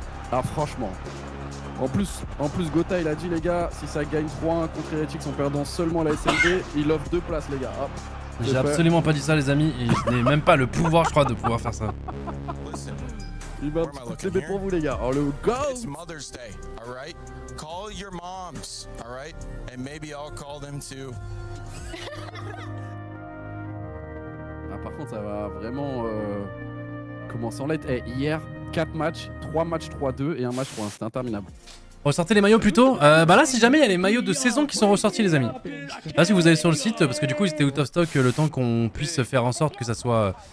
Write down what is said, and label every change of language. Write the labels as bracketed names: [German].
[French] Ah, franchement. En plus, Gotha, il a dit, les gars, si ça gagne 3-1 contre Heretics en perdant seulement la SLD, il offre 2 places, les gars. Hop. J'ai absolument pas dit ça, les amis, et je n'ai même pas le pouvoir, je crois, de pouvoir faire ça. Il va toutes les baies pour vous, les gars. Oh, le go! [English] It's Mother's Day, alright? Call your moms, alright? And maybe I'll call them too. [French] Ah, par contre, ça va vraiment commencer en light. Hier, 4 matchs, 3 matchs 3-2 et un match 3-1. C'était interminable. Ressortez les maillots plutôt. Bah là, si jamais il y a les maillots de saison qui sont ressortis, les amis. Là, si vous allez sur le site, parce que du coup, ils étaient [English] out of stock [French] le temps qu'on puisse faire en sorte que ça soit.